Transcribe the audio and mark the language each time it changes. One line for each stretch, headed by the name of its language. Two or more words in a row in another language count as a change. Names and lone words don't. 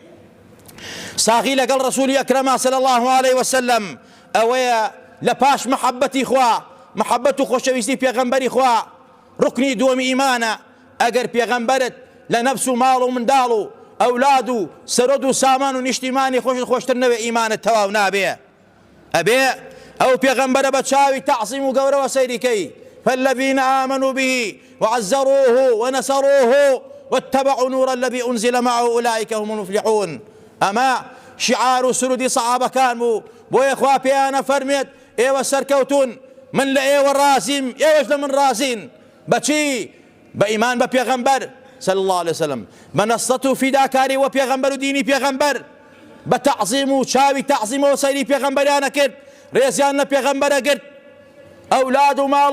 Central Kurdish: ساغی لەگەڵ ڕەسوولی ئەکرەما
Arabic: صلی الله عليه وسلم
Central Kurdish: ئەوەیە لە پاش محەبەتی خوا، محەبەت و خۆشەویستی پێغەمبەری خوا ڕوکنی دووەمی ئیمانە. ئەگەر پێغەمبەرت لە نەفس و ماڵ و منداڵ و ئەولاد و سەرۆد و سامان و نیشتیمانی خۆشتر نەوێ، ئیمانت تەواو نابێ. ئەبێ ئەو پێغەمبەرە بە چاوی تەعزیم و گەورەوە سەیریکەی.
Arabic: فالذين آمنوا به وعزروه ونصروه واتبعوا النور الذي أنزل معه أولئك هم المفلحون. أما شعار
Central Kurdish: سرودی سەحابەکان بوو، بۆیە خوا پێیانە فەرمێت ئێوە سەرکەوتون من لە ئێوە ڕازیم ئێوەش لە من ڕازین بەچی بە ئیمان بە پێغەمبەر
Arabic: صلی الله عليه وسلم
Central Kurdish: بە نەسرەت و فیداکاری وە پێغەمبەر و دینی پێغەمبەر بە تەعزیم و چاوی تەعزیمەوە سەیری پێغەمبەریانە کرد ڕێزیان لە پێغەمبەرە گرت ئەولاد و ماڵ